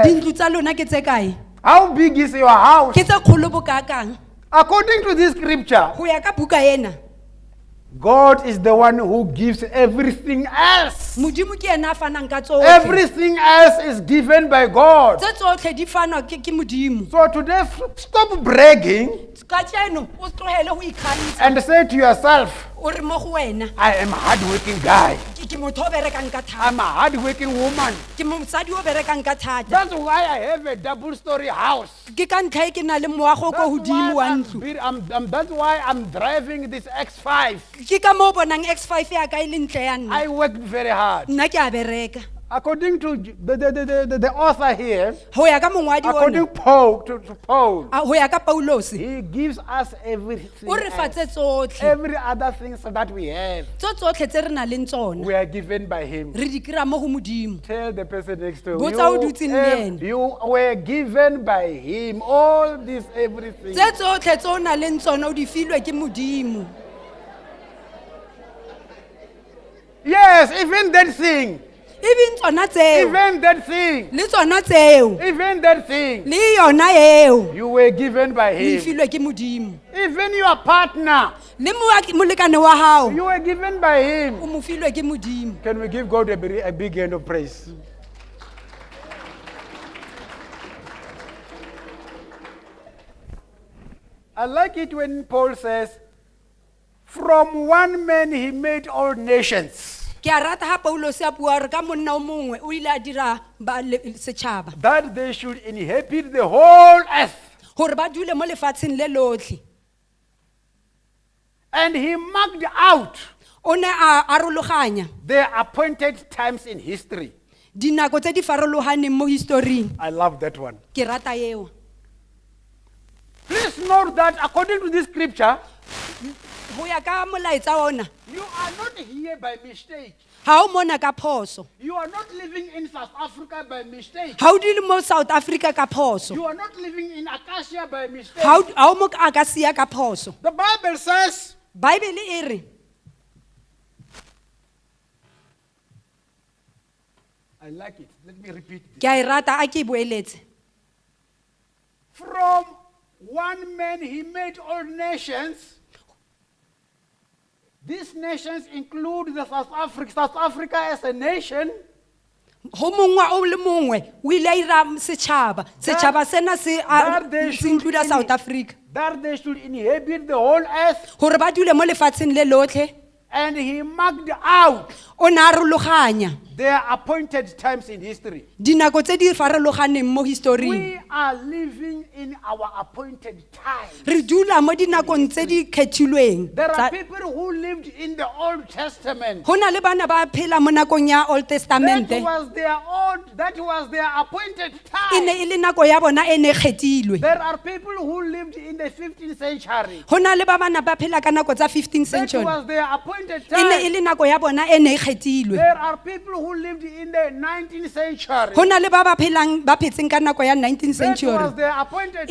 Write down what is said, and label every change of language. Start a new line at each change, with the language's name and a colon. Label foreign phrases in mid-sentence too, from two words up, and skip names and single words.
Southern Sotho: Dintlo tsa lona ke tse kae?
English: How big is your house?
Southern Sotho: Ke tse kgolo bokakang.
English: According to this scripture,
Southern Sotho: Ho ya ka buka ena,
English: God is the one who gives everything else.
Tswana: modimo ke ena a fanang ka tsotlhe.
English: Everything else is given by God.
Tswana: Tse tsotlhe di fanwa ke modimo.
English: So today, stop bragging
Southern Sotho: Ka tseno o tlohele ho ikgantsha
English: and say to yourself,
Tswana: o re mo go wena.
English: I am a hardworking guy.
Tswana: Ke motho o berekang ka thata.
English: I'm a hardworking woman.
Tswana: Ke mosadi o berekang ka thata.
English: That's why I have a double-story house.
Tswana: Ke ka ntlha e ke na le moago ko hodimo wa ntlo.
English: That's why I'm driving this X5.
Tswana: Ke ka mo bonang X5 ya ka e le ntle ya nna.
English: I worked very hard.
Tswana: Nna ke a bereka.
English: According to the author here,
Southern Sotho: Ho ya ka mongwadi
English: according
Southern Sotho: ona.
English: to Paul,
Southern Sotho: Ho ya ka Paulos.
English: he gives us everything.
Tswana: O re fa tse
English: else.
Tswana: tsotlhe.
English: Every other things that we have,
Tswana: Tse tsotlhe tse re na leng tsona.
English: we are given by him.
Tswana: Re di kry-a mo go modimo.
English: Tell the person next to
Southern Sotho: Botsa o dutseng le ena.
English: you were given by him. All this, everything.
Tswana: Tse tsotlhe tse o na leng tsona o di filwe ke modimo.
English: Yes, even that thing.
Tswana: Even tsona tseo.
English: Even that thing.
Tswana: Le tsona tseo.
English: Even that thing.
Tswana: Le yona eo.
English: You were given by
Tswana: Le
English: him.
Tswana: filwe ke modimo.
English: Even your partner.
Southern Sotho: Le molekane wa hao.
English: You were given by him.
Tswana: O mo filwe ke modimo.
English: Can we give God a big hand of praise? I like it when Paul says, from one man he made all nations,
Southern Sotho: Ke a rata ha Paulos a bua re ka monna o mongwe o ile a dira ba setšhaba
English: that they should inhabit the whole earth.
Tswana: hore ba dule mo lefatsheng le lotlhe.
English: And he marked out
Tswana: O ne a arologanya
English: their appointed times in history.
Tswana: dinako tse di farologaneng mo historing.
English: I love that one.
Southern Sotho: Ke rata eo.
English: Please note that according to this scripture,
Southern Sotho: Ho ya ka molaetsa ona,
English: you are not here by mistake.
Southern Sotho: ha o mona ka phoso.
English: You are not living in South Africa by mistake.
Tswana: Ha o dule mo South Africa ka phoso.
English: You are not living in Akasia by mistake.
Tswana: Ha o mo Akasia ka phoso.
English: The Bible says,
Tswana: Bible e re
English: I like it. Let me repeat this.
Tswana: ke a e rata a ke e boeletse.
English: From one man he made all nations. These nations include the South Africa as a nation.
Southern Sotho: Ho mongwe o le mongwe o ile a ira setšhaba. Setšhaba sena
English: that they
Southern Sotho: se
English: should include South Africa. That they should inhabit the whole earth.
Tswana: Hore ba dule mo lefatsheng le lotlhe.
English: And he marked out
Tswana: O ne a arologanya
English: their appointed times in history.
Tswana: dinako tse di farologaneng mo historing.
English: We are living in our appointed time.
Tswana: Re dula mo dinakong tse di kgethilweng.
English: There are people who lived in the Old Testament.
Tswana: Ho na le bana ba phela mo nakong ya
English: Old Testament. That was their appointed
Tswana: E ne
English: time.
Tswana: e le nako ya bona e ne kgethilwe.
English: There are people who lived in the 15th century.
Tswana: Ho na le ba bana ba phela ka nako tsa 15th
English: That century. was their appointed
Tswana: E ne e
English: time.
Tswana: le nako ya bona e ne e kgethilwe.
English: There are people who lived in the 19th century.
Tswana: Ho na le ba ba phetseng ka nako ya 19th
English: That century. was their appointed